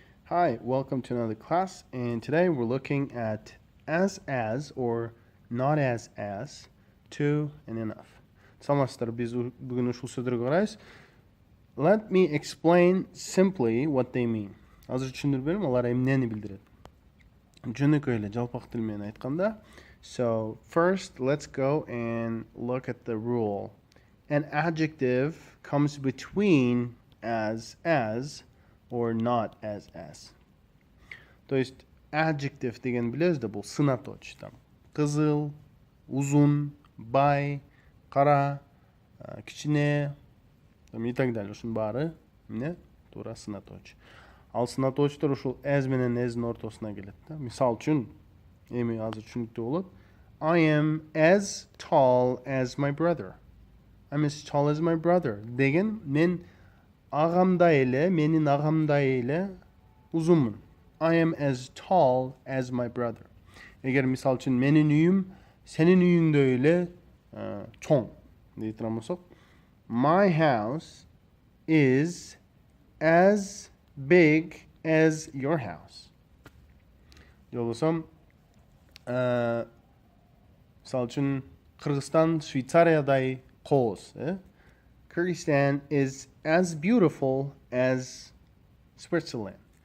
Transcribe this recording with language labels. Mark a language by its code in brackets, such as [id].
[en] Hi, welcome to another class, and today we're looking at as or not as, to and enough. [ky] Саламатсыздар, [tr] biz bugün [ky] ушул сөздөргө карайбыз. [en] Let me explain simply what they mean. [ky] Азыр түшүндүрүп берем, алар эмнени билдирет. Жөнөкөй эле жалпак тил менен айтканда. [en] So, first let's go and look at the rule. An adjective comes between as or not as. [ru] То есть [ky] adjective деген билесиз да, бул сынаточ. Кызыл, узун, бай, кара, кичине [ru] и так далее. [ky] Ушунун баары эмне? Туура сынаточ. Ал сынаточтор ушул as менен as'нын ортосуна келет да. Мисал үчүн, эми азыр түшүнүктүү болот. [en] I am as tall as my brother. I'm as tall as my brother. [ky] Деген мен агамдай эле, менин агамдай эле узунмун. [en] I am as tall as my brother. [ky] Эгер мисал үчүн менин үйүм сенин үйүңдөй эле чоң дей турган болсок, [en] my house is as big as your house. [ky] Же болбосо мисал үчүн Кыргызстан Швейцариядай кооз, [en] Kyrgyzstan is as beautiful as Switzerland.